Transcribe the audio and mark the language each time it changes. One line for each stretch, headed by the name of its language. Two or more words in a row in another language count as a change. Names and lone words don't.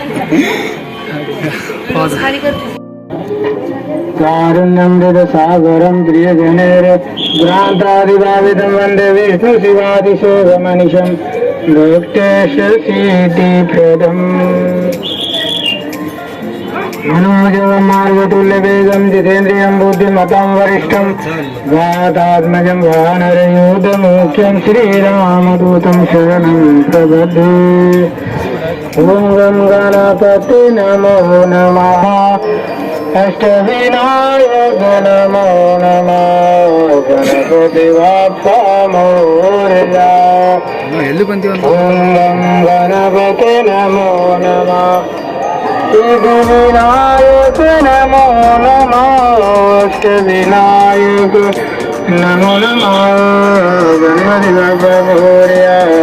Sanskrit: कारुण्यं सागरं प्रियजनेर भ्रान्तादिभावितं वन्दे विष्णु शिवादिशोगमनिशं भक्तेश सिद्धिप्रदं. मनोजवं मार्गतुल्यवेगं जितेन्द्रियं बुद्धिमतां वरिष्ठं वातात्मजं वानरयूथमुख्यं श्रीरामदूतं शरणं प्रपद्ये। ॐ गं गणपते नमो नमः अष्टविनायक नमो नमः
Marathi: गणपति बाप्पा मोरया।
Kannada: ಎಲ್ಲಿ ಬಂತೀವಿ ಅಂತ
Sanskrit: ॐ गं गणपते नमो नमः सिद्धिविनायक नमो नमः अष्टविनायक नमो नमः
Marathi: गणपति बाप्पा मोरया।